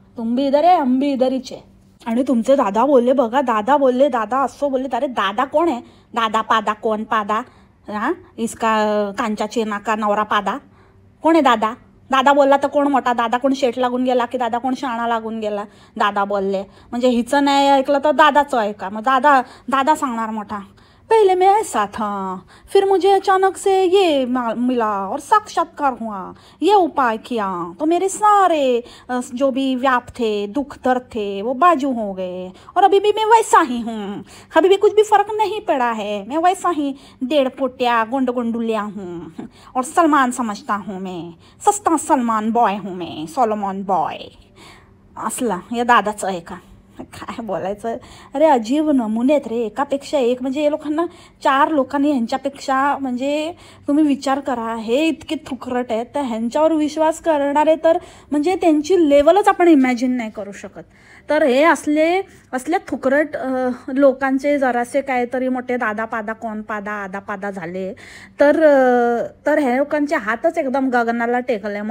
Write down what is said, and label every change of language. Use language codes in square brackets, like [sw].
[hi] तुम भी इधर [mr] आहे, हम भी इधरच आहे. आणि तुमचे दादा बोलले बघा, दादा असं बोलले. अरे दादा कोण आहे? दादा पादा कोण? पादा इसका कांचा चेना का नवरा पादा कोण आहे? दादा बोलला तर कोण मोठा? दादा कोण शेठ लागून गेला की दादा कोण शाणा लागून गेला? दादा बोलले म्हणजे हिचं नाही ऐकलं तर दादाचं ऐका. मग दादा सांगणार मोठा, [hi] पहले मैं ऐसा था, फिर मुझे अचानक से ये मिला और साक्षात्कार हुआ, ये उपाय किया तो मेरे सारे जो भी व्याप थे, दुख दर्द थे, वो बाजू हो गए और अभी भी मैं वैसा ही हूँ. अभी भी कुछ भी फर्क नहीं पड़ा है. मैं वैसा ही 1.5 पोट्या गोंडुलिया हूँ और सलमान समझता हूँ मैं. सस्ता सलमान बॉय हूँ मैं, सोलोमॉन बॉय. [mr] असला या दादाचं आहे का? काय बोलायचं. अरे अजीब नमुने आहेत रे, एकापेक्षा एक. म्हणजे हे लोकांना 4 लोकांनी ह्यांच्यापेक्षा, म्हणजे तुम्ही विचार करा, हे इतके थुकरट आहेत, तर ह्यांच्यावर विश्वास करणारे तर म्हणजे त्यांची लेवलच आपण इमॅजिन नाही करू शकत. तर हे असले थुकरट लोकांचे जरासे काहीतरी मोठे दादा पादा कोण पादा आदा पादा झाले तर हे लोकांचे हातच एकदम गगनाला टेकले.